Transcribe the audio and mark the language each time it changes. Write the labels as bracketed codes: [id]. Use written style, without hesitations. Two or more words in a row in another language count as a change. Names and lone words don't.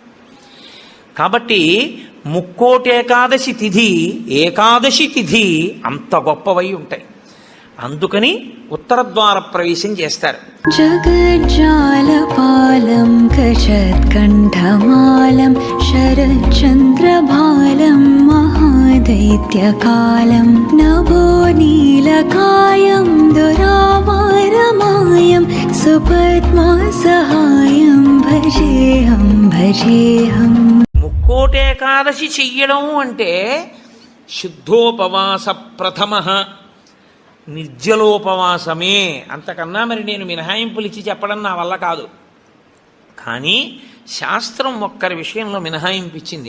[te] కాబట్టి ముక్కోటి ఏకాదశి తిథి, ఏకాదశి తిథి అంత గొప్పవై ఉంటాయి. అందుకని ఉత్తర ద్వార ప్రవేశం చేస్తారు. [sa] జగజ్జాలపాలం కషత్కంఠమాలం शरच्चन्द्रभालं महादैत्यकालं नभो नीलकायं दुरावारमायं सुपद्मासहायं भजेऽहं [te] ముక్కోటేకాదశి చెయ్యడం అంటే శుద్ధోపవాస ప్రథమ నిర్జలోపవాసమే. అంతకన్నా మరి నేను మినహాయింపులు ఇచ్చి చెప్పడం నా వల్ల కాదు. కానీ శాస్త్రం ఒక్కరి విషయంలో మినహాయింపించింది.